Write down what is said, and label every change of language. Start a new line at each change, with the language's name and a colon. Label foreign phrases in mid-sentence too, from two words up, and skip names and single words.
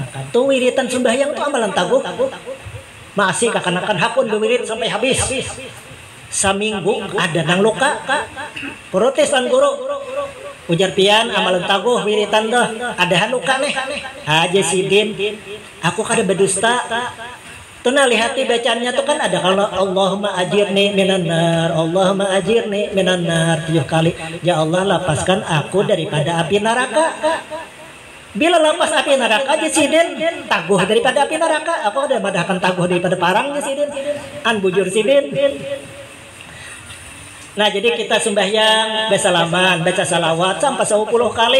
Banjar: Tuh wiritan sembahyang tuh amalan taguh. Masih kakanakan hakun berwirid sampai habis. Saminggu ada nang luka. Protesan guru. Ujar pian amalan taguh wiritan doh ada luka nih. Aja sidin. Aku kada berdusta. Tuh nah lihati bacaannya tuh kan ada kalau
Arabic: اللهم أجرني من النار, اللهم أجرني من النار
Banjar: 7 kali. Ya Allah lepaskan aku daripada api neraka. Bila lepas api neraka aja sidin taguh daripada api neraka. Aku ada madahkan taguh daripada parangnya sidin. An bujur sidin. Nah jadi kita sembahyang bersalaman baca salawat sampai 10 kali.